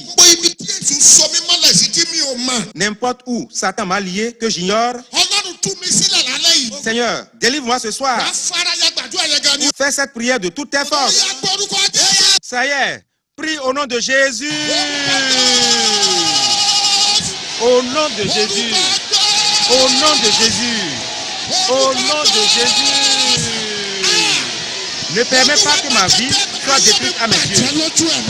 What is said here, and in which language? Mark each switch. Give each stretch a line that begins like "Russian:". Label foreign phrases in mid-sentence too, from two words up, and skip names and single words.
Yoruba: Gbogbo ibi tí Èṣù sọ mí mọ́lẹ̀ sí tí mi ò mọ̀.
French: N'importe où Satan m'a lié, que j'ignore.
Yoruba: Ọlọ́run tú mi sílẹ̀ lálẹ́ yìí.
French: Seigneur, délivre-moi ce soir.
Yoruba: Afárayá gbàdúrà yẹn gan ni.
French: Fais cette prière de toutes tes
Yoruba: Ó
French: forces.
Yoruba: yá gbórúkọ Jésù.
French: Ça y est, prie au nom de Jésus. Au nom de Jésus. Au nom de Jésus. Au nom de Jésus. Ne permets pas que ma vie soit détruite à mes yeux.